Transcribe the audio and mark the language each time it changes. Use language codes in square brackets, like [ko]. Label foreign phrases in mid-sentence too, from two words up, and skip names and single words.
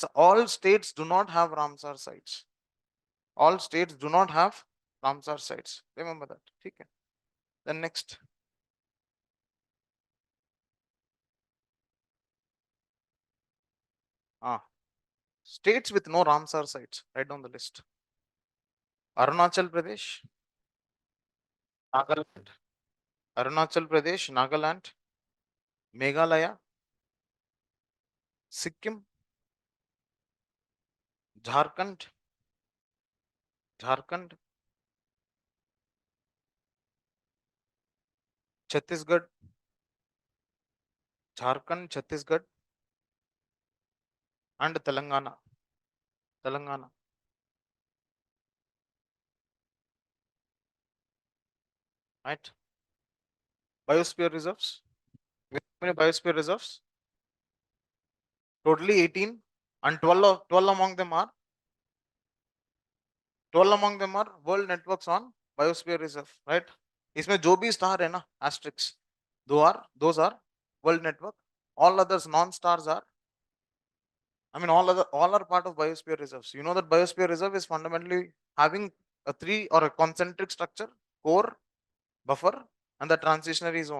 [en] All states do not have Ramsar sites. All states do not have Ramsar sites. Remember that. Okay. Then next. States with no Ramsar sites. Write down the list. Arunachal Pradesh, Nagaland, Arunachal Pradesh, Nagaland, Meghalaya, Sikkim, Jharkhand, Chhattisgarh, Chhattisgarh, and Telangana. Right? Biosphere reserves. How many biosphere reserves? Totally 18, and 12 among them are 12 among them are world networks on biosphere reserve, right? [hi] इसमें जो भी स्टार है ना [en] asterisks, those are world network. All others non-stars are, I mean, all are part of biosphere reserves. You know that biosphere reserve is fundamentally having a 3 or a concentric structure: core, buffer, and the transitionary zone.